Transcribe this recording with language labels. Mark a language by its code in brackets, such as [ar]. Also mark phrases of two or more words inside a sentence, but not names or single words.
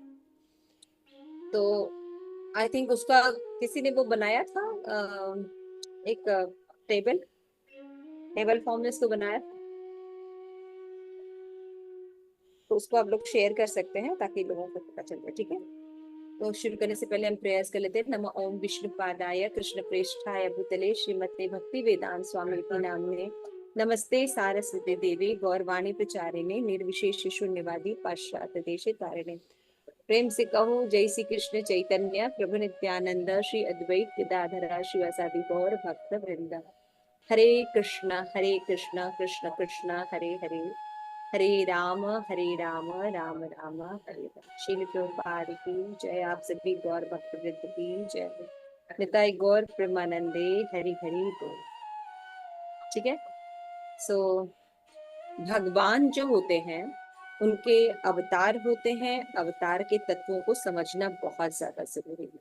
[hi] तो [en] I think [hi] उसका किसी ने वो बनाया था, एक [en] table form [hi] में इसको बनाया, तो उसको आप लोग शेयर कर सकते हैं ताकि लोगों को पता चल जाए। ठीक है, तो शुरू करने से पहले हम प्रयास कर लेते हैं। [sa] नमो ओम विष्णु पादाय कृष्ण प्रेष्ठाय भूतले श्रीमते भक्ति वेदांत स्वामी नामने नमस्ते सारस्वती देवी गौरवाणी प्रचारिणे निर्विशेष शून्यवादी पाश्चात्य देशे तारिणे। [hi] प्रेम से कहो [sa] जय श्री कृष्ण चैतन्य प्रभु नित्यानंद श्री अद्वैत गदाधर शिवासादि गौर भक्त वृंद। हरे कृष्ण कृष्ण कृष्ण हरे हरे, हरे राम राम राम हरे हरे। [hi] श्रील प्रभुपाद की जय। आप सभी गौर भक्त वृंद की जय। [bn] নিতাই গৌর প্রেমানন্দে হরি হরি বোল। [hi] ठीक है। सो भगवान जो होते हैं उनके अवतार होते हैं। अवतार के तत्वों को समझना बहुत ज्यादा जरूरी है।